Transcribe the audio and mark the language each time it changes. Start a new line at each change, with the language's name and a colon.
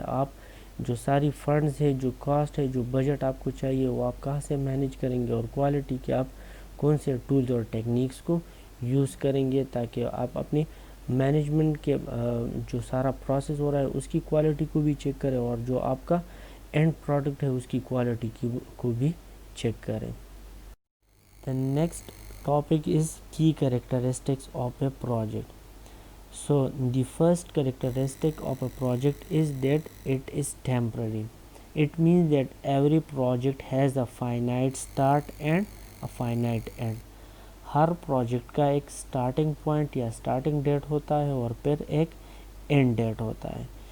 Urdu: آپ جو ساری فنڈز ہے، جو کاسٹ ہے، جو بجٹ آپ کو چاہیے وہ آپ کہاں سے مینیج کریں گے، اور کوالٹی کہ آپ کون سے ٹولز اور ٹیکنیکس کو یوز کریں گے تاکہ آپ اپنی مینجمنٹ کے جو سارا پروسیس ہو رہا ہے اس کی کوالٹی کو بھی چیک کریں، اور جو آپ کا اینڈ پروڈکٹ ہے اس کی کوالٹی کو بھی چیک کریں.
English: The next topic is key characteristics of a project. So the first characteristic of a project is that it is temporary. It means that every project has a finite start and a finite end.
Urdu: Hare project کا ایک starting point یا starting date ہوتا ہے اور پھر ایک and date ہوتا ہے.